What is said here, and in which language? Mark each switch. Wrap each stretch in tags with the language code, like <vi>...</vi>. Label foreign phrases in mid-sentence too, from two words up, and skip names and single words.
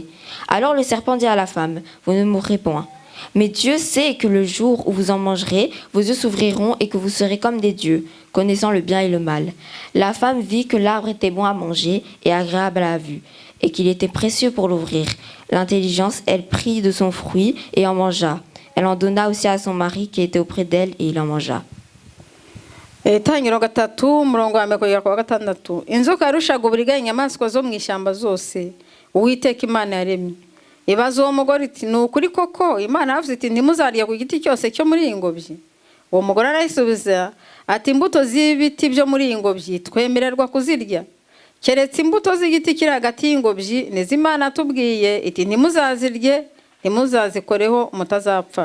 <fr>Alors le serpent dit à la femme, vous ne mourrez point. Mais Dieu sait que le jour où vous en mangerez, vos yeux s'ouvriront et que vous serez comme des dieux, connaissant le bien et le mal. La femme vit que l'arbre était bon à manger et agréable à la vue, et qu'il était précieux pour l'ouvrir. L'intelligence, elle prit de son fruit et en mangea. Elle en donna aussi à son mari qui était auprès d'elle et il en mangea.</fr> <rw>Inzoka yarushaga uburiganya inyamaswa zo mu ishyamba zose Uwiteka Imana yaremye. Ibaza uwo mugore iti ni ukuri koko Imana yavuze iti ntimuzarya ku giti cyose cyo muri iyi ngobyi? Uwo mugore arayisubiza ati imbuto z'ibiti byo muri iyi ngobyi twemererwa kuzirya, keretse imbuto z'igiti kiri hagati y'ingobyi nizo Imana atubwiye iti ntimuzazirye ntimuzazikoreho mutazapfa.</rw>